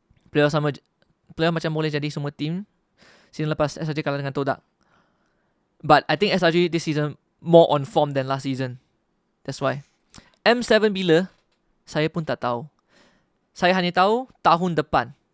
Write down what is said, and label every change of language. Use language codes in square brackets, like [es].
[ms] Player macam boleh jadi semua team. Season lepas SRG kalah dengan Todak. [en] But I think SRG this season more on form than last season. That's why. [ms] M7 bila? Saya pun tak tahu. Saya hanya tahu tahun depan.